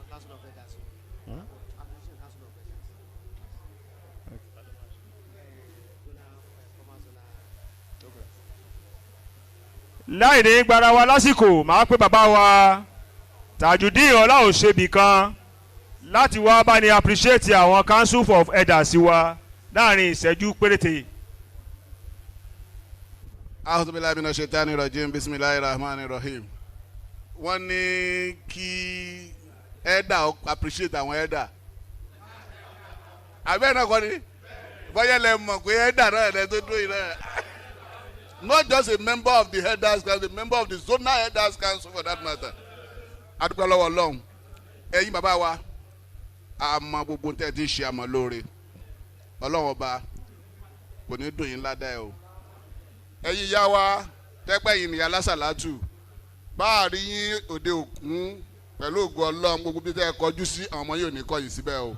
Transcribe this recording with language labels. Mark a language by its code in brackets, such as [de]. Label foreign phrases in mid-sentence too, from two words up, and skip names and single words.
[yo] láì ní gbára wa lásìkò máa pé bàbá wa Tajudeen Ọláòṣèbí kan láti wá bá ní appreciate àwọn [en] council of elders [yo] wa láàrin ìṣẹ́jú péréte. [ar] أعوذ بالله من الشيطان الرجيم بسم الله الرحمن الرحيم. [yo] Wọ́n ní kí [en] elder appreciate [yo] àwọn elder. Àbẹ́ náà kọ́ ni bọ́yá lẹ mọ̀ pé elder náà lẹ tó dúró yìí náà. [en] Not just a member of the elders council, a member of the zonal elders council for that matter. [yo] Adúpẹ́ lọ́wọ́ Ọlọ́run. Ẹ̀yin bàbá wa, àmọ́ gbogbo tẹ́ ti ṣe àmọ́ lóore. Ọlọ́run ọba kò ní dùn yín ládàá o. Ẹ̀yin ìyá wa, tẹ́pẹ́ yìí nìyá Asalatu. Báàrí yín òde òkun pẹ̀lú ògo Ọlọ́run gbogbo bí tẹ́ kọjú sí àwọn ọmọ yóò ní kọ̀yìn síbẹ̀ o.